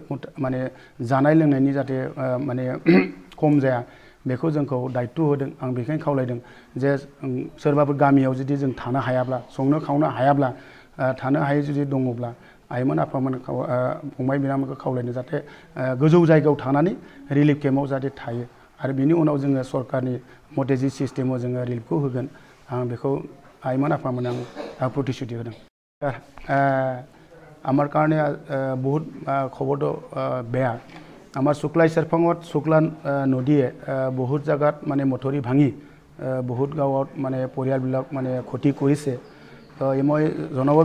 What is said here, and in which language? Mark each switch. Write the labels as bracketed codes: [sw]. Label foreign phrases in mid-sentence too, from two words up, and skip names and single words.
[brx] माने जानाय लोंनायनि जाहाथे माने खम जाया बेखौ जोंखौ दायित्व होदों आं बेखायनो खावलायदों जे सोरबाफोर गामियाव जुदि जों थानो हायाब्ला संनो खावनो हायाब्ला थानो हायै जुदि दङब्ला आइमोन आफामोन फंबाय बिनानावमोनखौ खावलायनो जाहाथे गोजौ जायगायाव थानानै रिलिफ केम्पआव जाहाथे थायो आरो बिनि उनाव जोङो सरकारनि मथे जि सिस्टेमाव जोङो रिलिफखौ होगोन आं बेखौ आइमोन आफामोन आं प्रतिश्रुति होदों [as] আমার কাৰণে বহুত খবৰটো বেয়া আমাৰ শুক্লাই চেৰফাঙত শুক্লা নদীয়ে বহুত জায়গাত মানে মথৰি ভাঙি বহুত গাঁৱত মানে পৰিয়ালবিলাক মানে ক্ষতি কৰিছে তো মই জনাব